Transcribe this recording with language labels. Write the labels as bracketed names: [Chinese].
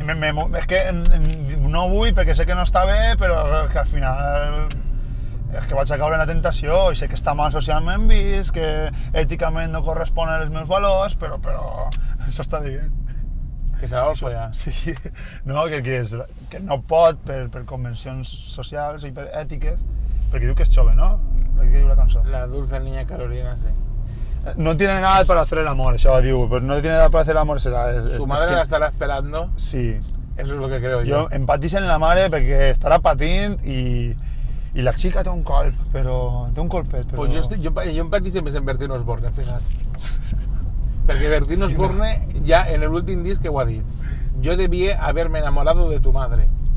[Catalan] És que no vull perquè sé que no està bé, però és que al final és que vaig a caure en la tentació i sé que està mal socialment vist, que èticament no correspon als meus valors, però això està dient. Que se la vol follar. Sí, no, que no pot per convencions socials i per ètiques, perquè diu que és jove, no? Què diu la cançó? [Spanish] La dulce niña Carolina, sí. No tiene nada para hacer el amor, [Catalan] això diu, però [Spanish] no tiene nada para hacer el amor, Su madre la estará esperando, Sí, eso es lo que creo yo. [Catalan] jo empatizo en la mare perquè estarà patint i la xica té un colp, però té un colpet, però... Pues jo empatizo més en Bertín Osborne, fíjate. Perquè Bertín Osborne ja en el últim disc que ho ha dit. [Spanish] Yo debía haberme enamorado de tu madre.